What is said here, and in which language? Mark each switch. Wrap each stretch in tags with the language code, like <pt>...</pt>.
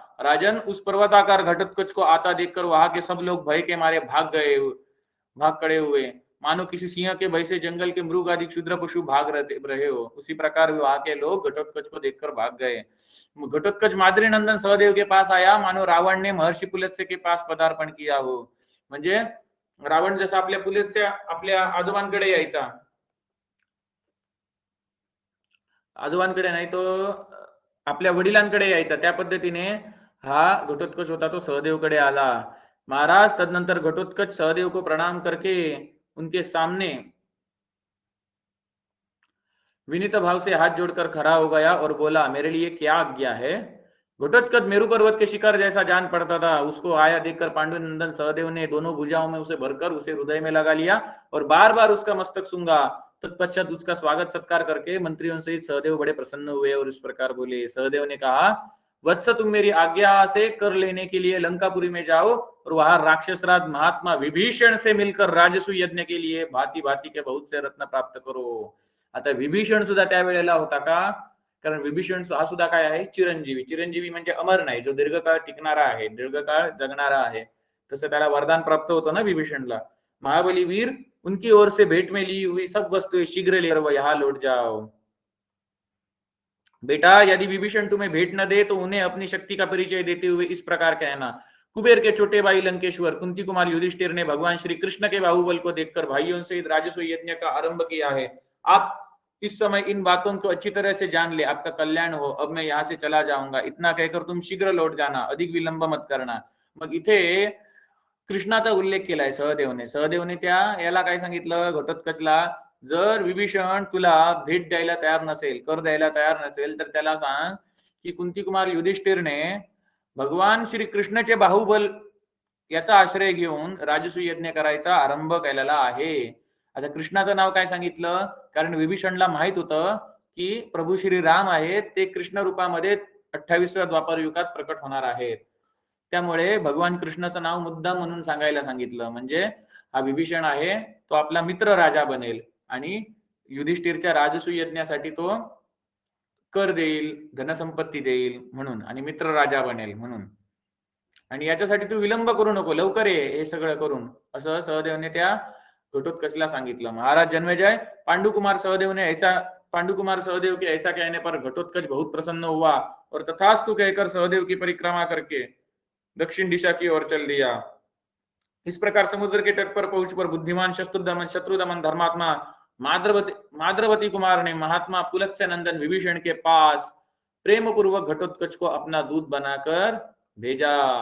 <hi>राजन, उस पर्वताकार घटोत्कच को आता देखकर वहां के सब लोग भय के मारे भाग खड़े हुए, मानो किसी सिंह के भय से जंगल के मृग आदि क्षुद्र पशु भाग रहे हो। उसी प्रकार वहां के लोग घटोत्कच को देखकर भाग गए। घटोत्कच माद्री नंदन सहदेव के पास आया, मानो रावण ने महर्षि पुलत्स्य के पास पदार्पण किया हो।</hi> <mr>म्हणजे रावण जसा आपल्या पुलत्स्य आपल्या आजोबांकडे यायचा, आजोबांकडे नाही तो आपल्या वडिलांकडे यायचा, त्या पद्धतीने हा घटोत्कच होता तो सहदेवकडे आला।</mr> <hi>महाराज, तदनंतर घटोत्कच सहदेव को प्रणाम करके उनके सामने विनीत भाव से हाथ जोड़कर खड़ा हो गया और बोला, मेरे लिए क्या आज्ञा है। घटोत्कच मेरु पर्वत के शिखर जैसा जान पड़ता था। उसको आया देखकर पांडुनंदन सहदेव ने दोनों भुजाओं में उसे भरकर उसे हृदय में लगा लिया और बार बार उसका मस्तक सूंघा। तत्पश्चात उसका स्वागत सत्कार करके मंत्रियों सहित सहदेव बड़े प्रसन्न हुए और इस प्रकार बोले। सहदेव ने कहा, वत्स, तुम मेरी आज्ञा से कर लेने के लिए लंकापुरी में जाओ और वहां राक्षसराज महात्मा विभीषण से मिलकर राजसू यज्ञ के लिए भांति भांति के बहुत से रत्न प्राप्त करो।</hi> <mr>आता विभीषण सुद्धा त्यावेळेला होता का, कारण विभीषण हा सुद्धा काय आहे, चिरंजीवी। चिरंजीवी म्हणजे अमर नाही, जो दीर्घकाळ टिकणारा आहे, दीर्घकाळ जगणारा आहे। तसं त्याला वरदान प्राप्त होतं ना विभीषणला।</mr> <hi>महाबली वीर, उनकी ओर से भेंट में ली हुई सब वस्तुएं शीघ्र लेकर वह यहाँ लौट जाओ। बेटा, यदि विभीषण तुम्हें भेंट न दे तो उन्हें अपनी शक्ति का परिचय देते हुए इस प्रकार कहना, कुबेर के छोटे भाई लंकेश्वर कुंती कुमार युधिष्ठिर ने भगवान श्री कृष्ण के बाहुबल को देखकर भाइयों सहित राजस्व यज्ञ का आरंभ किया है। आप इस समय इन बातों को अच्छी तरह से जान ले, आपका कल्याण हो। अब मैं यहाँ से चला जाऊंगा, इतना कहकर तुम शीघ्र लौट जाना, अधिक विलंब मत करना।</hi> <mr>मग इथे कृष्णाचा उल्लेख केलाय सहदेवने। सहदेवने त्या याला काय सांगितलं, घटोत्कचला, जर विभीषण तुला भेट द्यायला तयार नसेल, कर द्यायला तयार नसेल, तर त्याला सांग की कुंती कुमार युधिष्ठिरने भगवान श्री कृष्णाचे बाहुबल याचा आश्रय घेऊन राजसूय यज्ञ करायचा आरंभ केलेला आहे। आता कृष्णाचं नाव काय सांगितलं, कारण विभीषणला माहित होतं की प्रभू श्री राम आहेत ते कृष्ण रूपामध्ये 28व्या द्वापर युगात प्रकट होणार आहेत। त्यामुळे भगवान कृष्णाचं नाव मुद्दाम म्हणून सांगायला सांगितलं, म्हणजे हा विभीषण आहे तो आपला मित्र राजा बनेल आणि युधिष्ठिरच्या राजसूय यज्ञासाठी तो कर देईल, धनसंपत्ती देईल म्हणून, आणि मित्र राजा बनेल म्हणून, आणि याच्यासाठी तू विलंब करू नको, लवकर ये हे सगळं करून, असं सहदेवने त्या घटोत्कचला सांगितलं।</mr> <hi>महाराज जन्मेजय, पांडुकुमार सहदेव के ऐसा कहने पर घटोत्कच बहुत प्रसन्न हुआ और तथास्तु कहकर सहदेव की परिक्रमा करके दक्षिण दिशा की ओर चल दिया। इस प्रकार समुद्र के तट पर पहुंचकर बुद्धिमान शत्रुदमन धर्मात्मा माद्रवती कुमार ने महात्मा पुलत्स्य नंदन विभीषण के पास प्रेम पूर्वक घटोत्कच को अपना दूत बनाकर भेजा।</hi>